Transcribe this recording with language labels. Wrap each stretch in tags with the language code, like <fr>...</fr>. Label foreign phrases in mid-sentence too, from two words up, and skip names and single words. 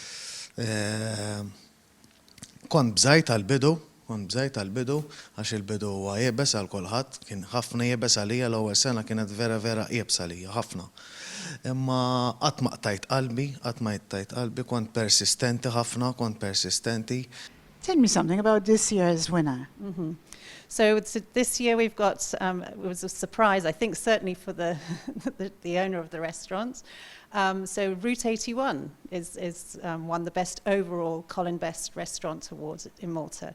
<mt>Kont bżajt għal-bidu għax il-bidu huwa jebes għal kulħadd, kien ħafna jebes għalija l-ewwel sena kienet vera jebes għalija ħafna. Imma qatt ma qtajt qalbi, kont persistenti ħafna,</mt> <en>Tell me something about this year's winner. So this year we've got, it was a surprise, I think certainly for the the owner of the restaurant. So Route 81 is won the best overall Colin Best Restaurant Award in Malta.</en>